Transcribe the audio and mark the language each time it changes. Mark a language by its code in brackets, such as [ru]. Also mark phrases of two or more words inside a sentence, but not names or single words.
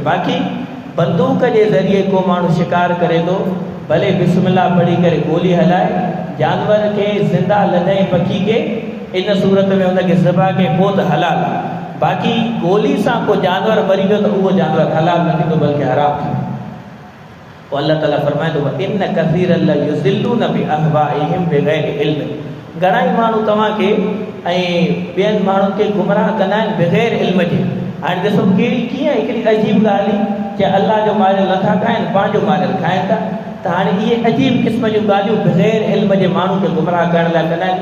[sd] बाक़ी बंदूक जे ज़रिए को माण्हू शिकार करे थो, भले बिस्मिल्लाह पढ़ी करे गोली हलाए, जानवर खे ज़िंदा लॾाए पखी खे, इन सूरत में उनखे ज़बह के पोइ त हलाल आहे। बाक़ी गोली सां को जानवर मरी वियो त उहो जानवर हलाल न थींदो बल्कि हराम थींदो। पोइ अल्लाह ताला फरमाए थो [ar] إن كثيرا ليضلون بأهوائهم بغير علم. [sd] घणा ई माण्हू तव्हांखे ऐं ॿियनि माण्हुनि खे गुमराह कंदा आहिनि बग़ैर इल्म जे। हाणे ॾिसो कहिड़ी कीअं हिकिड़ी अजीब ॻाल्हि कि अल्लाह जो मालियल नथा खाइनि, पंहिंजो मालियल खाइनि था। त हाणे इहे अजीब क़िस्म जूं ॻाल्हियूं बग़ैर इल्म जे माण्हू खे गुमराह करण लाइ कंदा आहिनि।